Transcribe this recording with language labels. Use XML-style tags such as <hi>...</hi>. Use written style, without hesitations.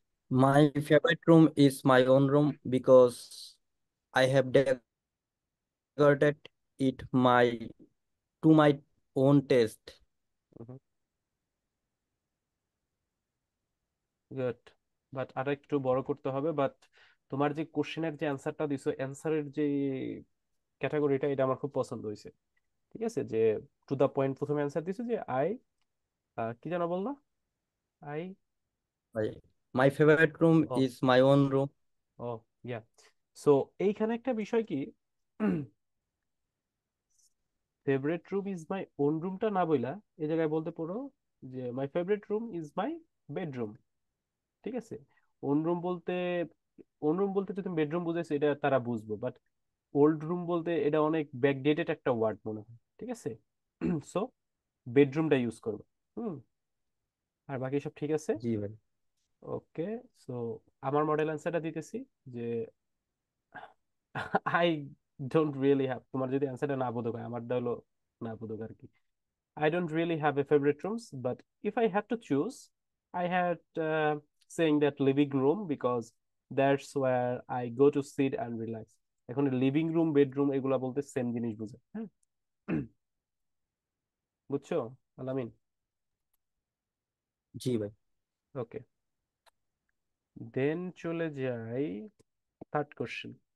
<en>My favorite room is my own room because I have decorated it to my own taste. Good.</en> <bn>But আর একটু বড় করতে হবে, but তোমার যে কোশ্চেনের যে অ্যান্সারটা দিছো, অ্যান্সারের যে ক্যাটাগরিটা, এটা আমার খুব পছন্দ হয়েছে। ঠিক আছে, যে টু দা পয়েন্ট প্রথমে অ্যান্সার দিছো যে আই, কি যেন বললা?</bn> <en>I, My favorite room ও, is my own room. ও, yeah.</en> <bn>So এইখানে একটা বিষয় কি, favourite room is my own রুমটা না বইলা এই জায়গায় বলতে পারো যে</bn> <en>My favourite room is my bedroom.</en> <bn>ঠিক আছে। ওন রুম বলতে, ওন রুম বলতে যদি তুমি বেডরুম বুঝাইছো এটা তারা বুঝবো, বাট ওল্ড রুম বলতে এটা অনেক ব্যাকডেটেড একটা ওয়ার্ড মনে হয়। ঠিক আছে। সো বেডরুমটা ইউজ করবো। হুম। আর বাকি সব ঠিক আছে। জি ভাই।</bn> <en>Okay.</en> <bn>সো আমার মডেল অ্যান্সারটা দিতেছি যে</bn> <en>I don't really have,</en> <bn>তোমার যদি অ্যান্সারটা না বোধ হয়, আমারটা হলো না বোধ আর কি।</bn> <en>I don't really have a favorite rooms, but if I had to choose, I had saying that living room because that's where I go to sit and relax.</en> <bn>এখন লিভিং রুম বেডরুম এগুলা বলতে same জিনিস বুঝে, হ্যাঁ। বুঝছো আলামিন? জি ভাই। ওকে, দেন চলে যাই থার্ড কোশ্চেন।</bn>